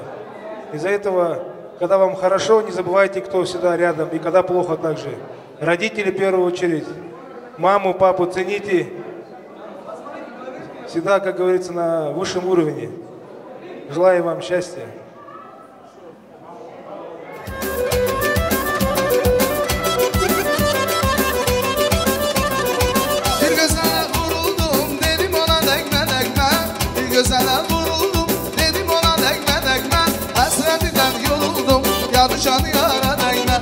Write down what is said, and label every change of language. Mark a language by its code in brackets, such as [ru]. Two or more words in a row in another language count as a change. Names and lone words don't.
[ru] Из-за этого, когда вам хорошо, не забывайте, кто всегда рядом, и когда плохо также. Родители в первую очередь, маму, папу цените. Всегда, как говорится, на высшем уровне. Желаю вам счастья. [tr] Bir gözele vuruldum, dedim ona dekme dekme. Bir gözele vuruldum, dedim ona dekme dekme. Hasretinden yoruldum, yarışan yara dekme.